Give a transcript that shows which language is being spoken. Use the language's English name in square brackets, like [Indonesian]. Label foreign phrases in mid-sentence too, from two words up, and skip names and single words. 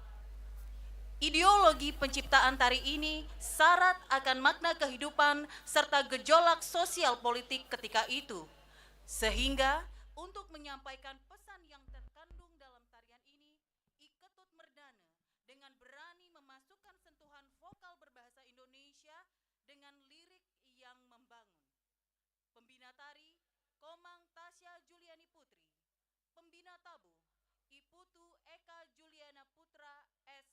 [Indonesian] Ideologi penciptaan tari ini syarat akan makna kehidupan serta gejolak sosial politik ketika itu, sehingga untuk menyampaikan pesan yang terkandung dalam tarian ini, I Ketut Merdana dengan berani memasukkan sentuhan vokal berbahasa Indonesia dengan lirik yang membangun. Pembina tari, Komang Tasya Juliani Putri. Pembina tabuh, I Putu Eka Juliana Putra